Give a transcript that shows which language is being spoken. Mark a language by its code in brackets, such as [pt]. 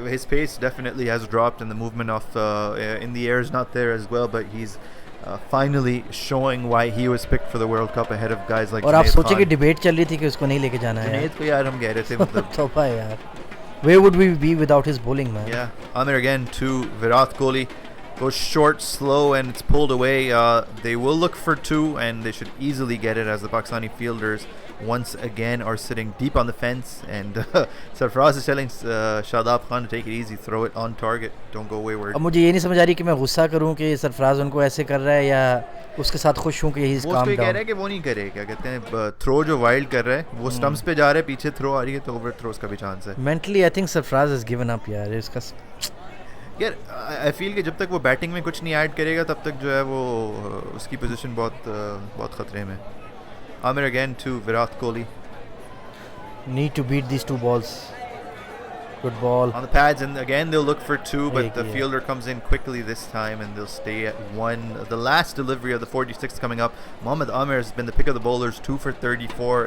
[en] His pace definitely has dropped, and the movement of in the air is not there as well. But he's finally showing why he was picked for the World Cup ahead of guys like. [hi] और आप सोचे कि debate चल रही थी कि उसको नहीं लेके जाना है. जुनैद को यार हम कह रहे थे मतलब. तोहफा यार. [en] Where would we be without his bowling, man? Yeah, Amir again to Virat Kohli. Goes short, slow, and it's pulled away. They will look for 2, and they should easily get it as the Pakistani fielders once again are sitting deep on the fence. And Sarfraz is telling Shadab Khan to take it easy, throw it on target, don't go wayward. [hi] अब मुझे ये नहीं समझ आ रही कि मैं गुस्सा करूं कि सरफराज उनको ऐसे कर रहा है या उसके साथ खुश हूं कि [en] he's calm down. [hi] वो कह रहा है कि वो नहीं करे, क्या कहते हैं, थ्रो जो वाइल्ड कर रहा है वो स्टंप्स पे जा रहा है, पीछे थ्रो आ रही है तो ओवर थ्रोस का भी चांस है. [en] Mentally I think Sarfraz has given up यार. [hi] इसका यार आई फील कि जब तक वो बैटिंग में कुछ नहीं ऐड करेगा तब तक जो है वो उसकी पोजीशन बहुत खतरे में. [en] Amir again to Virat Kohli. Need to beat these 2 balls. Good ball. On the pads, and again they'll look for 2, but the fielder comes in quickly this time, and they'll stay at 1. The last delivery of the 46th coming up. Mohammad Amir has been the pick of the bowlers, 2 for 34.